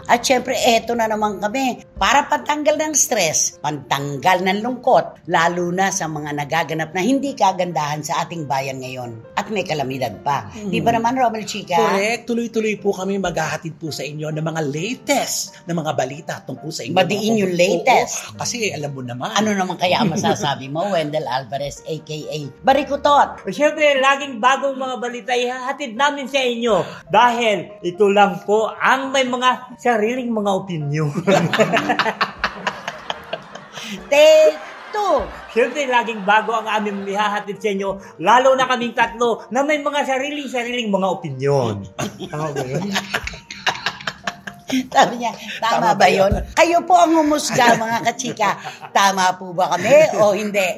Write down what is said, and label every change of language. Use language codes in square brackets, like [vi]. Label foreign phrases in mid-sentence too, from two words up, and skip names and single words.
[tl] At syempre, eto na naman kami para pantanggal ng stress, pantanggal ng lungkot, lalo na sa mga nagaganap na hindi kagandahan sa ating bayan ngayon. At may kalamidad pa. Di ba naman, Romel Chica? Correct. Tuloy-tuloy po kami maghahatid po sa inyo ng mga latest na mga balita tungkol sa inyo. Madiin yung latest. Kasi alam mo naman. Ano naman kaya ang masasabi mo, Wendell Alvarez, a.k.a. Barikutot? Siyempre, laging bagong mga balita ihahatid namin sa inyo dahil ito lang po ang may mga sariling mga opinyon. [en] Take two. [tl] Siyempre, laging bago ang aming ihahatid sa inyo, lalo na kaming tatlo na may mga sariling mga opinyon. Tama ba yun? Sabi niya, tama ba yun? Kayo po ang humusga, mga kachika. Tama po ba kami o hindi?